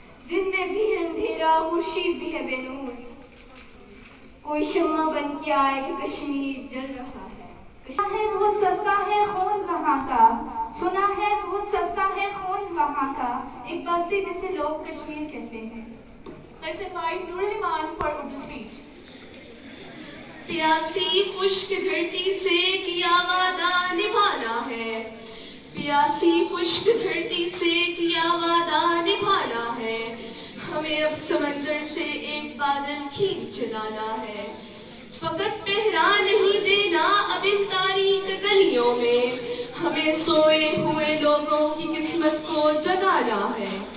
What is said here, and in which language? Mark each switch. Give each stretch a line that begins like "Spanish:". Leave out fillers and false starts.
Urdu: دن میں بھی ہے اندھیرا خورشید بھی ہے بے نور, کوئی شمع بن کے آئے کہ کشمیر جل رہا ہے. سنا ہے بہت سستا ہے خون وہاں کا, سنا ہے بہت سستا ہے خون وہاں کا, ایک بستی جسے لوگ کشمیر کہتے ہیں.
English: Let's invite Nur Iman for Urdu speech.
Urdu: پیاسی خشک دھرتی سے کیا وعدہ نبھانا ہے, پیاسی خشک دھرتی سے کیا وعدہ نبھانا ہے. ہمیں اب سمندر سے ایک بادل کھینچ لانا ہے, فقط پہرا نہیں دینا اب ان تاریک گلیوں میں, ہمیں سوئے ہوئے لوگوں کی قسمت کو جگانا ہے.